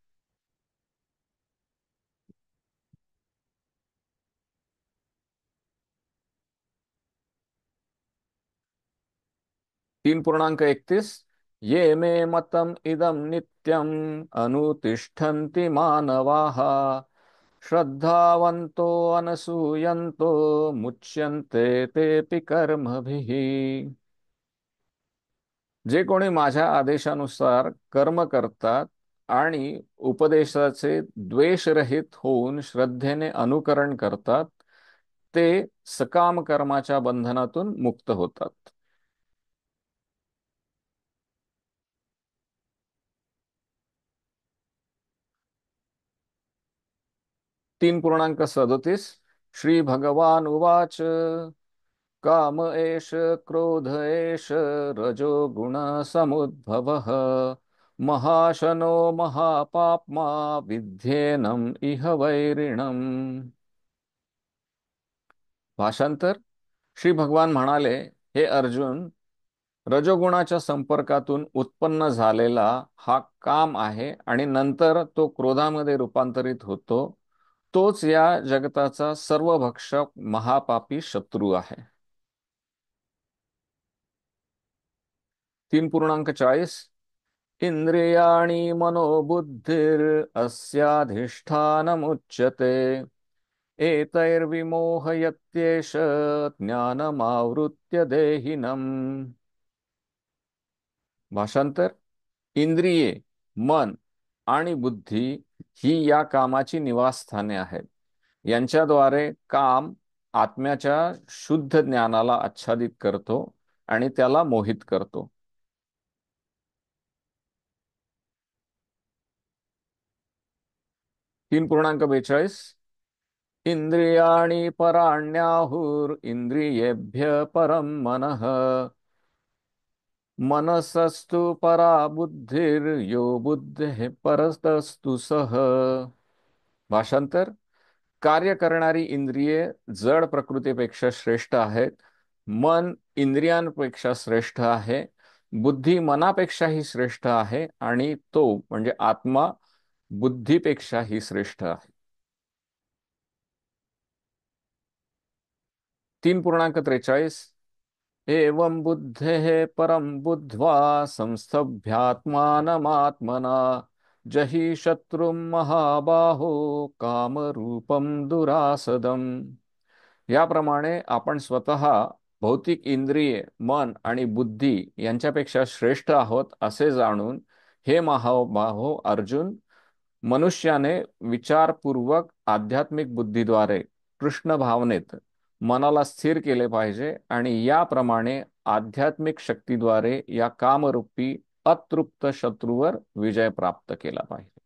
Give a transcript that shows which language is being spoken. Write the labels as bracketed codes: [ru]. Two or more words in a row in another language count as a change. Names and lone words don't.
[sa] 3.31 ये मे मतम इदम नित्यम अनुतिष्ठन्ति मानवाः श्रद्धावन्तो अनसूयन्तो मुच्यन्ते तेऽपि कर्मभिः. [mr] जे कोणी माझ्या आदेशानुसार कर्म करतात आणि उपदेशाचे द्वेषरहित होऊन श्रद्धेने अनुकरण करतात, ते सकाम कर्माच्या बंधनातून मुक्त होतात. [sa] 3.37 श्री भगवान उवाच काम एष क्रोध एष रजो गुण समुद्भवः महाशनो महापाप्मा विध्येनम इह वैरिणम. [mr] भाषांतर श्री भगवान म्हणाले, हे अर्जुन, रजोगुणाच्या संपर्कातून उत्पन्न झालेला हा काम आहे आणि नंतर तो क्रोधामध्ये रूपांतरित होतो. तोच या जगताचा सर्वभक्षक महापापी शत्रू आहे. [sa] 3.40 इंद्रियाणि मनोबुद्धिर अस्याधिष्ठानमुच्यते एतैर्विमोहयत्येष ज्ञानमावृत्य देहिनम्. [mr] भाषांतर इंद्रिये, मन आणि बुद्धी ही या कामाची निवासस्थाने आहेत. यांच्याद्वारे काम आत्म्याच्या शुद्ध ज्ञानाला आच्छादित करतो आणि त्याला मोहित करतो. [sa] 3.42 इंद्रियाणि पराण्याहुर इंद्रियेभ्य परम मनः मनसस्तु परा बुद्धिर यो बुद्धे परतस्तु सह. [mr] भाषांतर कार्य करणारी इंद्रिये जड प्रकृतीपेक्षा श्रेष्ठ आहेत. मन इंद्रियांपेक्षा श्रेष्ठ आहे. बुद्धी मनापेक्षाही श्रेष्ठ आहे आणि तो म्हणजे आत्मा बुद्धीपेक्षाही श्रेष्ठ आहे. [sa] 3.43 एवं बुद्धेः परं बुद्ध्वा संस्तभ्यात्मानमात्मना जहि शत्रुं महाबाहो कामरूपं दुरासदम. [mr] याप्रमाणे आपण स्वतः भौतिक इंद्रिये, मन आणि बुद्धी यांच्यापेक्षा श्रेष्ठ आहोत असे जाणून, हे महाबाहो अर्जुन, मनुष्याने विचारपूर्वक आध्यात्मिक बुद्धीद्वारे कृष्ण भावनेत मनाला स्थिर केले पाहिजे आणि याप्रमाणे आध्यात्मिक शक्तीद्वारे या कामरूपी अतृप्त शत्रूवर विजय प्राप्त केला पाहिजे.